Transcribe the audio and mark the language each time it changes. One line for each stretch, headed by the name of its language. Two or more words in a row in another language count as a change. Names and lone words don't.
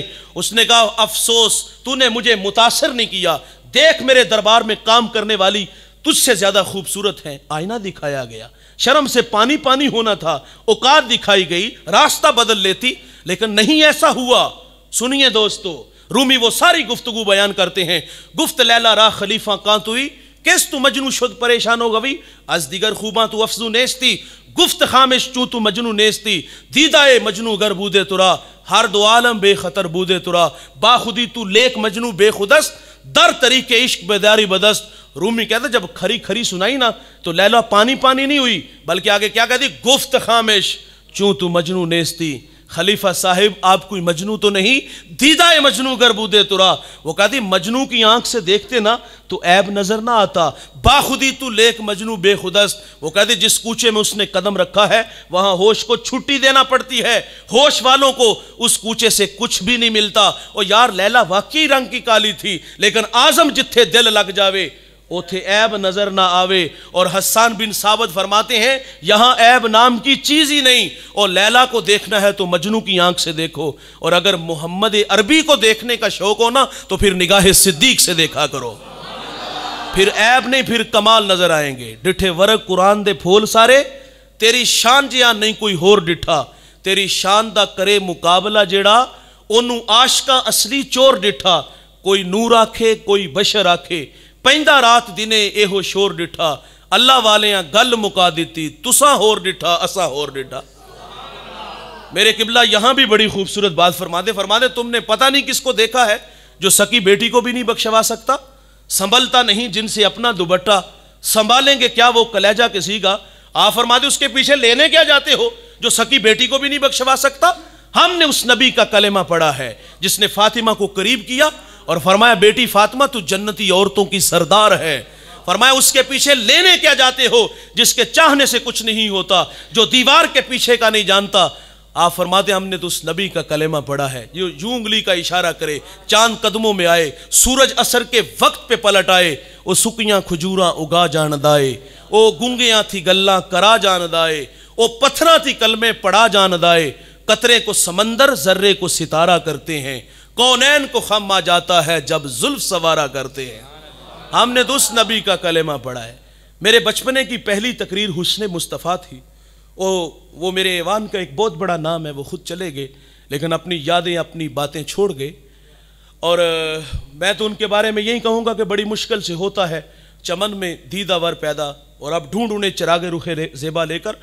Urdu: اس نے کہا افسوس تو نے مجھے متاثر نہیں کیا، دیکھ میرے دربار میں کام کرنے والی تجھ سے زیادہ خوبصورت ہیں۔ آئینہ دکھایا گیا، شرم سے پانی پانی ہونا تھا، اوقات دکھائی گئی، راستہ بدل لیتی، لیکن نہیں ایسا ہوا۔ سنیے دوستو، رومی وہ ساری گفتگو بیان کرتے ہیں۔
Persian: گفت لیلا را خلیفہ کان توئی کس تو مجنو شد پریشان ہو گوی از دیگر خوباں تو افزو نیستی گفت خامش چوں تو مجنو نیستی دیدائے مجنو گر بودے ترا ہر دو عالم بے خطر بودے ترا با خودی تو لیک مجنو بے خودست در طریق عشق بیداری بدست۔
Urdu: رومی کہتا ہے جب کھری کھری سنائی نا تو لیلا پانی پانی نہیں ہوئی، بلکہ آگے کیا کہتی؟
Persian: گفت خامش چوں تو مجنو نیستی۔
Urdu: خلیفہ صاحب آپ کوئی مجنو تو نہیں،
Persian: دیدائے مجنو گر بودے ترا۔
Urdu: وہ کہتی مجنو کی آنکھ سے دیکھتے نا تو عیب نظر نہ آتا،
Persian: با خودی تو لیک مجنو بے خودست۔
Urdu: وہ کہتی جس کوچے میں اس نے قدم رکھا ہے وہاں ہوش کو چھٹی دینا پڑتی ہے، ہوش والوں کو اس کوچے سے کچھ بھی نہیں ملتا۔ اور یار لیلا واقعی رنگ کی کالی تھی، لیکن آزم
Punjabi: جتھے دل لگ جاوے اوتھے عیب نظر نہ آوے۔
Urdu: اور حسان بن ثابت فرماتے ہیں یہاں عیب نام کی چیز ہی نہیں، اور لیلا کو دیکھنا ہے تو مجنو کی آنکھ سے دیکھو، اور اگر محمد عربی کو دیکھنے کا شوق ہو نا تو پھر نگاہ صدیق سے دیکھا کرو، پھر عیب نہیں پھر کمال نظر آئیں گے۔
Punjabi: ڈٹھے ورق قرآن دے پھول سارے تیری شان جیا نہیں کوئی ہور ڈٹھا، تیری شان دا کرے مقابلہ جیڑا انہوں عاشقاں اصلی چور ڈٹھا، کوئی نور آکھے کوئی بشر آکھے پہندہ رات دینے اے ہو شور ڈٹھا، اللہ والیاں گل مکا دیتی تساں ہور ڈٹھا اساں ہور ڈٹھا۔
Urdu: میرے قبلہ یہاں بھی بڑی خوبصورت بات فرماتے تم نے پتہ نہیں کس کو دیکھا ہے جو سکی بیٹی کو بھی نہیں بخشوا سکتا، سنبھلتا نہیں جن سے اپنا دوپٹہ، سنبھالیں گے کیا وہ کلیجہ کسی کا۔ آپ فرماتے اس کے پیچھے لینے کیا جاتے ہو جو سکی بیٹی کو بھی نہیں بخشوا سکتا۔ ہم نے اس نبی کا کلمہ پڑھا ہے جس نے فاطمہ کو قریب کیا اور فرمایا بیٹی فاطمہ تو جنتی عورتوں کی سردار ہے۔ فرمایا اس کے پیچھے لینے کیا جاتے ہو جس کے چاہنے سے کچھ نہیں ہوتا، جو دیوار کے پیچھے کا نہیں جانتا۔ آپ فرماتے ہم نے تو اس نبی کا کلمہ پڑھا ہے جو یوں انگلی کا اشارہ کرے، چاند قدموں میں آئے، سورج عصر کے وقت پہ پلٹ آئے،
Punjabi: او سکیاں کھجوراں اگا جان دائے، او گنگیاں تھی گلاں کرا جان دائے، او پتھراں تھی کلمے پڑھا جان دائے،
Urdu: قطرے کو سمندر ذرے کو ستارہ کرتے ہیں، کونین کو خم آ جاتا ہے جب زلف سوارا کرتے ہیں۔ ہم نے تو اس نبی کا کلمہ پڑھا ہے۔ میرے بچپنے کی پہلی تقریر حسن مصطفیٰ تھی، وہ میرے ایوان کا ایک بہت بڑا نام ہے، وہ خود چلے گئے لیکن اپنی یادیں اپنی باتیں چھوڑ گئے، اور میں تو ان کے بارے میں یہی کہوں گا کہ بڑی مشکل سے ہوتا ہے چمن میں دیدہ ور پیدا، اور اب ڈھونڈ انہیں چراغ رخ زیبا لے کر۔